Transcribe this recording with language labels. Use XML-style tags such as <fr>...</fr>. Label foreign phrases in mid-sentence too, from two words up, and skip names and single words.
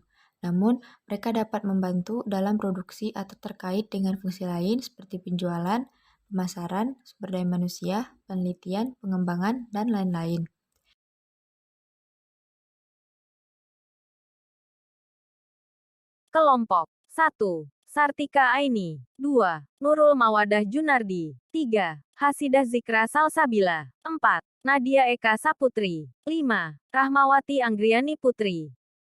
<id>Namun, mereka dapat membantu dalam produksi atau terkait dengan fungsi lain seperti penjualan, pemasaran, sumber daya manusia, penelitian, pengembangan, dan lain-lain. Kelompok 1. Sartika Aini. 2. Nurul Mawadah Junardi. 3. Hasidah Zikra Salsabila. 4. Nadia Eka Saputri. 5. Rahmawati Anggriani Putri.</id>